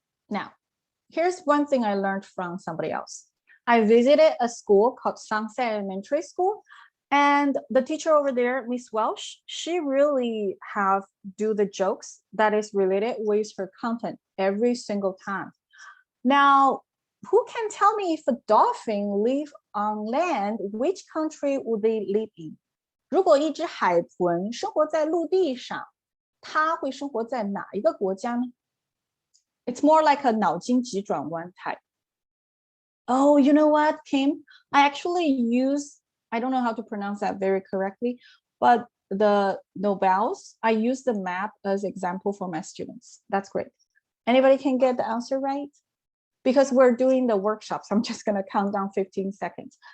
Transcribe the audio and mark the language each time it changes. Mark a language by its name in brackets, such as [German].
[English] Now, here's one thing I learned from somebody else. I visited a school called Sunset Elementary School, and the teacher over there, Miss Welsh, she really have do the jokes that is related with her content every single time. Now, who can tell me if a dolphin live on land, which country would they live in? [Chinese] 如果一只海豚生活在陆地上，它会生活在哪一个国家呢？ [English] It's more like a [Chinese] 脑筋急转弯 [English] type. Oh, you know what, Kim? I actually use, I don't know how to pronounce that very correctly, but the Nobels, I use the map as example for my students. That's great. Anybody can get the answer right? Because we're doing the workshops, I'm just going to count down 15 seconds.